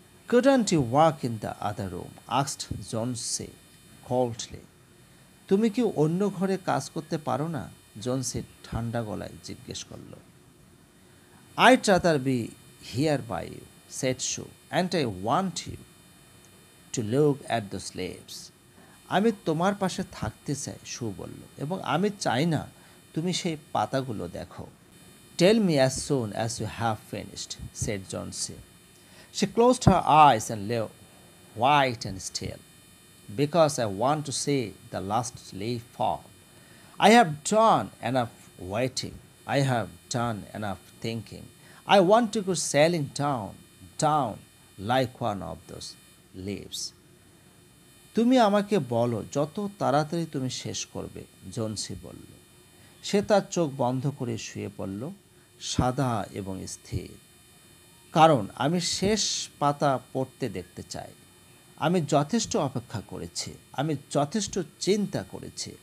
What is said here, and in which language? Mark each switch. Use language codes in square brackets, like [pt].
[en] Couldn't you walk in the other room? Asked Johnsy coldly. [bn] তুমি কি অন্য ঘরে কাজ করতে পারো না? জনসি ঠান্ডা গলায় জিজ্ঞেস করল। [en] I'd rather be here by you, said Sue, and I want you to look at those leaves. [bn] আমি তোমার পাশে থাকতে চাই, সু বলল, এবং আমি চাই না তুমি সেই পাতাগুলো দেখো। [en] Tell me as soon as you have finished, said Johnsy. She closed her eyes and lay white and still. Because I want to see the last leaf fall. I have done enough waiting. I have done enough thinking. I want to go sailing down like one of those leaves. [bn] তুমি আমাকে বলো যত তাড়াতাড়ি তুমি শেষ করবে, Johnsy বলল। সে তার চোখ বন্ধ করে শুয়ে পড়ল, সাদা এবং স্থির। কারণ আমি শেষ পাতা পড়তে দেখতে চাই। আমি যথেষ্ট অপেক্ষা করেছি, আমি যথেষ্ট চিন্তা করেছি।